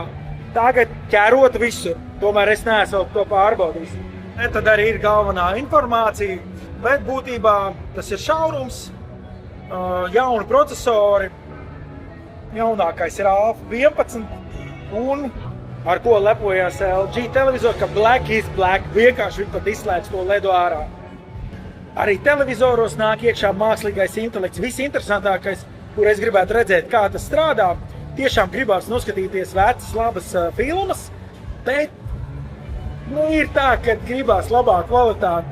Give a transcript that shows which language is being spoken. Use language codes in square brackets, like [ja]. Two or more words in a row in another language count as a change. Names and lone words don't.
[lv] Tagad ķerot visur, tomēr es neesmu to pārbaudījis. Tad arī ir galvenā informācija, bet būtībā tas ir šaurums. Jauni procesori, jaunākais ir A11 un ar ko lepojās LG televizori, ka [en] black is black, [lv] vienkārši viņi pat izslēdz to ledu ārā. Arī televizoros nāk iekšā mākslīgais intelekts. Visinteresantākais, kur es gribētu redzēt, kā tas strādā, tiešām gribās noskatīties vecas, labas filmas, bet ir tā, ka gribās labā kvalitāte.